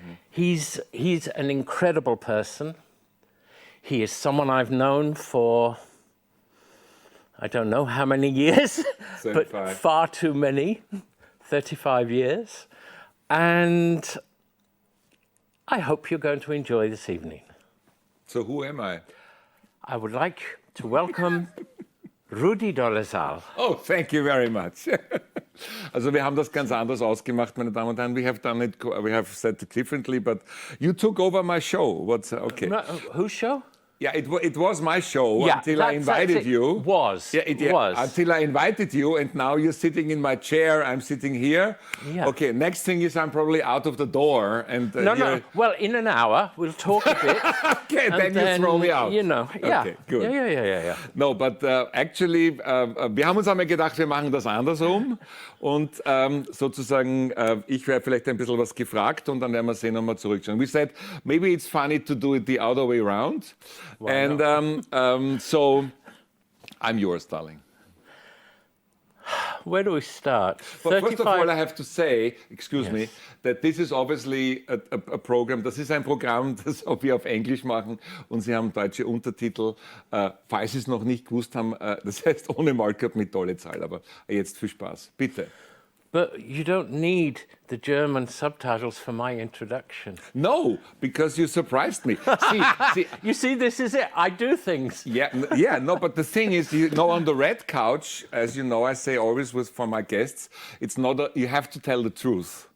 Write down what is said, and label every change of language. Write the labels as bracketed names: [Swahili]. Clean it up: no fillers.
[English] He's an incredible person. He is someone I've known for I don't know how many years, but 35. far too many, 35 years. And I hope you're going to enjoy this evening. So who am I? I would like to welcome Rudi DOLEZAL. Oh, thank you very much. [German] Also wir haben das ganz anders ausgemacht, meine Damen und Herren. [English] We have said it differently, but you took over my show. What's okay? No, whose show? Yeah, it was my show Yeah, until I invited it. you. [German] Was. Was. [English] Until I invited you, and now you're sitting in my chair. I'm sitting here. Yeah. Okay. Next thing is I'm probably out of the door, and No. Well, in an hour we'll talk a bit. Okay, and then you throw me out. You know, yeah. Okay, good. Yeah. No, but actually, [German] wir haben uns einmal gedacht, wir machen das andersrum. Und sozusagen, ich werde vielleicht ein bisschen was gefragt und dann werden wir sehen, ob wir zurückschauen. [English] We said, maybe it's funny to do it the other way around. And so, I'm yours, darling. Where do we start? But first of all, I have to say, excuse me, that this is obviously a program. [German] Das ist ein Programm, das wir auf Englisch machen und Sie haben deutsche Untertitel. Falls Sie es noch nicht gewusst haben, das heißt OHNE Maulkorb mit DOLEZAL. Aber jetzt viel Spaß. Bitte. [English] But you don't need the German subtitles for my introduction. No, because you surprised me. See, You see, this is it. I do things. no, but the thing is, on the red couch, as you know, I say always for my guests, it's not you have to tell the truth.